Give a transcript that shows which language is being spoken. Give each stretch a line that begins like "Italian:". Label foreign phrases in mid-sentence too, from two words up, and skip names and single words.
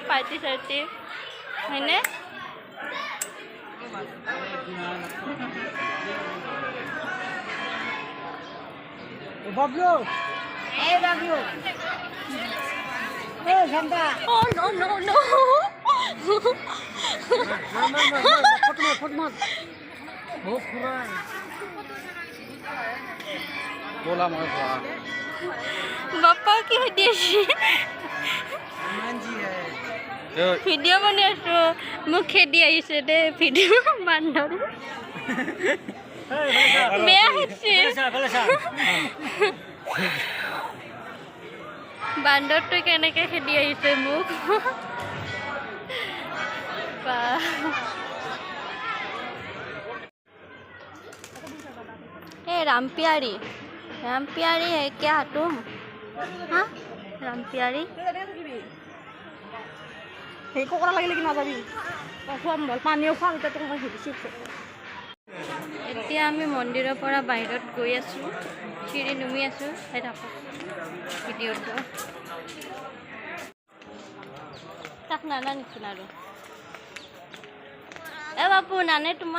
Assamese: পাৰ্টি চাৰ্টি হয়নে?
English: Oh no no no!
Hindi: बोला मैं
Assamese: বাপ্পা কি হৈ আছে? ভিডিঅ' বনাই আছো, মোক খেদি আহিছে দে ভিডিঅ' বান্দৰ বেয়া হৈছে। বান্দৰটো কেনেকে খেদি আহিছে মোক।
Hindi: रामप्यारी रामप्यारी है क्या तुम?
Assamese: हाँ रामप्यारी এতিয়া আমি মন্দিৰৰ পৰা বাহিৰত গৈ আছোঁ, চিৰি নুমি আছোঁ। সেই থাকক ভিডিঅ'টো তাক নানা নিচিনা আৰু এ বাপু নানে তোমাক